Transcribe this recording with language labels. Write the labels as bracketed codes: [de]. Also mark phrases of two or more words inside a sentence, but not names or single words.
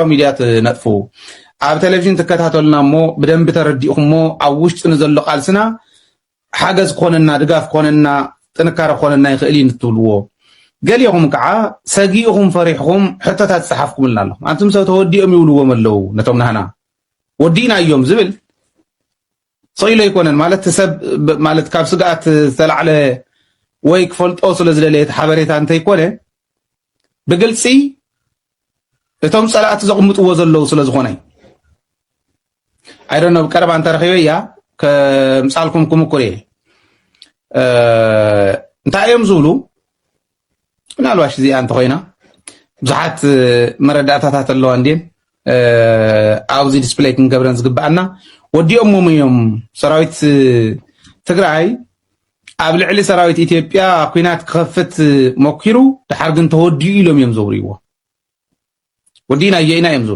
[ti] ሚድያት ነጥፉ ኣብ ቴሌቪዥን ትከታተሉና እሞ ብደንቢ ተረዲእኹሞ ኣብ ውሽጢ ንዘሎ ቃልስና ሓገዝ ኮነና ድጋፍ ኮነና ጥንካረ ኮነና ይኽእል እንትብልዎ ገሊኹም ከዓ ሰጊኢኹም ፈሪሕኹም ሕቶታት ፀሓፍኩምልና ኣሎ አንቱም ሰብ ተወዲኦም ይብልዎም ኣለው ነቶም ናህና ወዲና እዮም ዝብል [ar] صيله يكونن [ti] ማለት ሰብ ማለት ካብ ስጋት ተላዕለ ወይ ክፈልጦ ስለ ዝደለየ ሓበሬታ እንተ ይኮነ ብግልፂ እቶም ጸላእት ዘቕምጥዎ ዘለው ስለ ዝኾነ [en] I don't know [ti] ቀረባ አንተ ረኺበያ ከምጻልኩም ኩምኩሬ እንታይ እዮም ዝብሉ ምናልባሽ እዚ አንተ ኮይና ብዙሓት መረዳእታታት ኣለዋ እንዴን ኣብዚ ዲስፕሌይ ክንገብረን ዝግባአና ወዲኦም ሞምዮም ሰራዊት ትግራይ ኣብ ልዕሊ ሰራዊት ኢትዮጵያ ኩናት ክኸፍት ሞኪሩ ድሓር ግን ተወዲኡ ኢሎም እዮም ዘውርይዎ ወዲና የኢና እዮም ዝብሉ